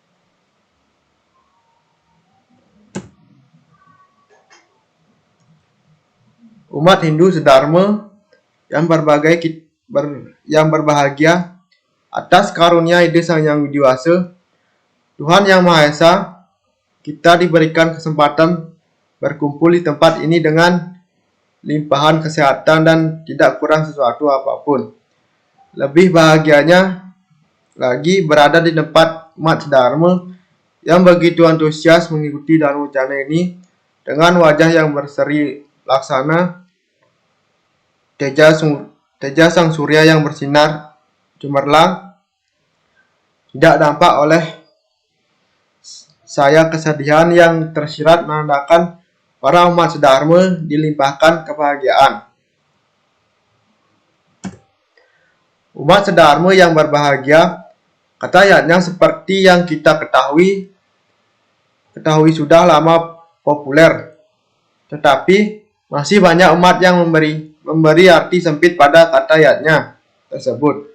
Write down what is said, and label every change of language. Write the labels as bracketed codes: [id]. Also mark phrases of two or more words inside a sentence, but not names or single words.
[id] Umat Hindu sedharma yang berbahagia atas karunia ide Sang Yang Widiwasa, Tuhan Yang Maha Esa, kita diberikan kesempatan berkumpul di tempat ini dengan limpahan kesehatan dan tidak kurang sesuatu apapun. Lebih bahagianya lagi berada di tempat umat sedharma yang begitu antusias mengikuti dharma wacana ini dengan wajah yang berseri laksana teja sang surya yang bersinar cemerlang. Tidak nampak oleh saya kesedihan yang tersirat menandakan para umat sedharma dilimpahkan kebahagiaan. Umat sedharma yang berbahagia, kata ayatnya seperti yang kita ketahui sudah lama populer, tetapi masih banyak umat yang memberi arti sempit pada kata ayatnya tersebut.